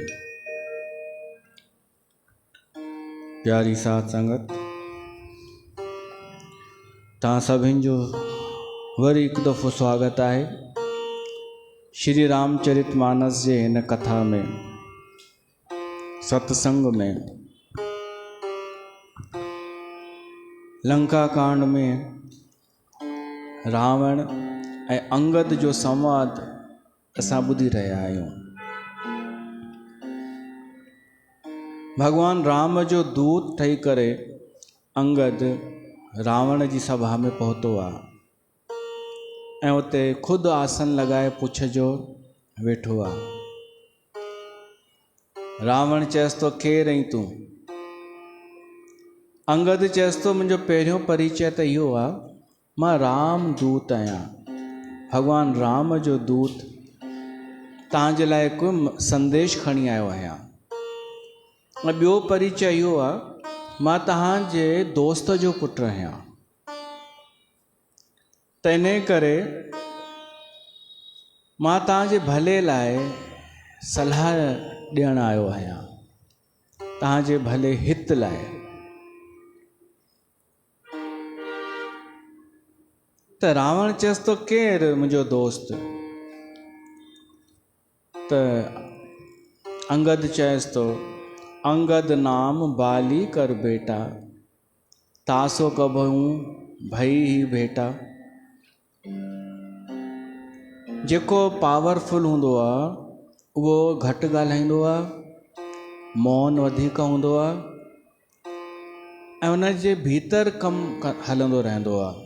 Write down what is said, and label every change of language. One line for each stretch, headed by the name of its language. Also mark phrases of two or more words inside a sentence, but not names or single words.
Sindhi: प्यारी साथ संगत, तव्हां सभिनि जो वरी हिकु दफ़ो स्वागत आहे श्री रामचरितमानस जे हिन कथा में, सत्संग में। लंका कांड में रावण ऐं अंगद जो संवाद असां ॿुधी रहिया आहियूं। भगवान राम जो दूत ठही करे अंगद रावण जी सभा में पहुतो आहे ऐं उते खुद आसन लॻाए पुछ जो वेठो आहे। रावण चएसि थो केरु आहीं तूं? अंगद चएसि थो मुंहिंजो पहिरियों परिचय त इहो आहे मां राम दूत आहियां, भॻवान राम जो दूत तव्हांजे लाइ कोई संदेश खणी आयो आहियां। ऐं ॿियो परिचय इहो आहे, मां तव्हांजे दोस्त जो पुटु आहियां। त इन करे मां तव्हांजे भले लाइ सलाह ॾियणु आयो आहियां, तव्हांजे भले हित लाइ। त रावण चएसि थो, केरु मुंहिंजो दोस्त? त अंगद चएसि थो,
Awadhi: अंगद नाम बाली कर बेटा, तासो कबहूं भई ही भेटा।
Sindhi: जेको पावरफुल हूंदो आहे उहो घटि ॻाल्हाईंदो आहे, मौन वधीक हूंदो आहे ऐं उन जे भीतर कमु हलंदो रहंदो आहे।